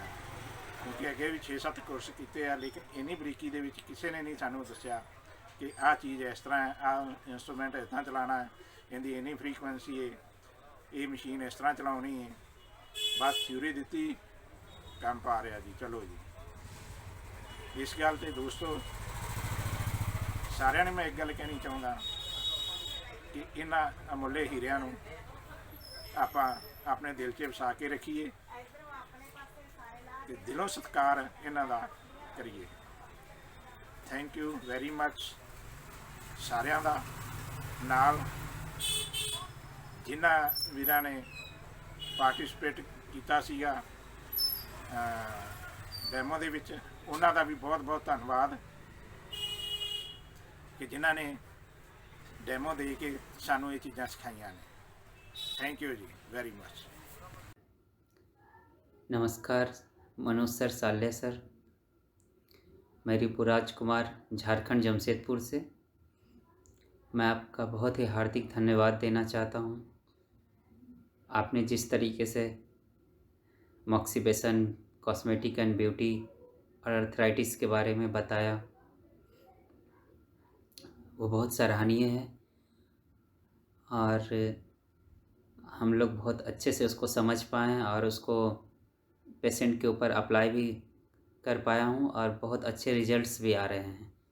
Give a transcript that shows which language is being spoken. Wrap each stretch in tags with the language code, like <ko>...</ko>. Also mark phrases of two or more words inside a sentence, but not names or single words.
<hi>क्योंकि अगे भी 6-7 कोर्स किए हैं, लेकिन</hi> <pa>ਇੰਨੀ ਬਾਰੀਕੀ ਦੇ ਵਿੱਚ ਕਿਸੇ ਨੇ ਨਹੀਂ ਸਾਨੂੰ ਦੱਸਿਆ ਕਿ ਆ ਚੀਜ਼ ਇਸ ਤਰ੍ਹਾਂ ਹੈ, ਆ ਇੰਸਟਰੂਮੈਂਟ ਇਤਨਾ ਚਲਾਨਾ ਹੈ,</pa> <hi>इनकी इन्नी फ्रीकुएंसी है, ये मशीन इस तरह चलानी है।</hi> <pa>ਬਸ ਥਿਊਰੀ ਦੀ, ਕੰਮ ਪਾ ਰਿਹਾ ਜੀ, ਚਲੋ ਜੀ। ਇਸ ਗੱਲ ਤੇ ਦੋਸਤੋ ਸਾਰਿਆਂ ਨੇ ਮੈਂ ਇੱਕ ਗੱਲ ਕਹਿਣੀ ਚਾਹੂੰਗਾ ਕਿ ਇਨ੍ਹਾਂ ਅਮੁੱਲੇ ਹੀਰਿਆਂ ਨੂੰ ਆਪਾਂ ਆਪਣੇ ਦਿਲ 'ਚ ਵਸਾ ਕੇ ਰੱਖੀਏ ਤੇ ਦਿਲੋਂ ਸਤਿਕਾਰ ਇਨ੍ਹਾਂ ਦਾ ਕਰੀਏ।</pa> <en>thank you very much</en> <pa>ਸਾਰਿਆਂ ਦਾ। ਨਾਲ ਜਿਨ੍ਹਾਂ ਵੀਰਾਂ ਨੇ ਪਾਰਟੀਸਿਪੇਟ ਕੀਤਾ ਸੀਗਾ ਡੈਮੋ ਦੇ ਵਿੱਚ, ਉਨ੍ਹਾਂ ਦਾ ਵੀ ਬਹੁਤ ਬਹੁਤ ਧੰਨਵਾਦ ਕਿ ਜਿਨ੍ਹਾਂ ਨੇ ਡੈਮੋ ਦੇ ਕੇ ਸਾਨੂੰ ਇਹ ਚੀਜ਼ਾਂ ਸਿਖਾਈਆਂ ਨੇ।</pa> <en>thank you ji very much.</en> <hi>नमस्कार, मनोज सर, साल्ले सर। मैं रिपुराज कुमार, झारखंड जमशेदपुर से। मैं आपका बहुत ही हार्दिक धन्यवाद देना चाहता हूँ। आपने जिस तरीके से मॉक्सीबेसन,</hi> <en>cosmetic and beauty</en> <hi>और अर्थराइटिस के बारे में बताया, वो बहुत सराहनीय है और हम लोग बहुत अच्छे से उसको समझ पाए और उसको पेशेंट के ऊपर अप्लाई भी कर पाया हूँ और बहुत अच्छे रिजल्ट्स भी आ रहे हैं।</hi>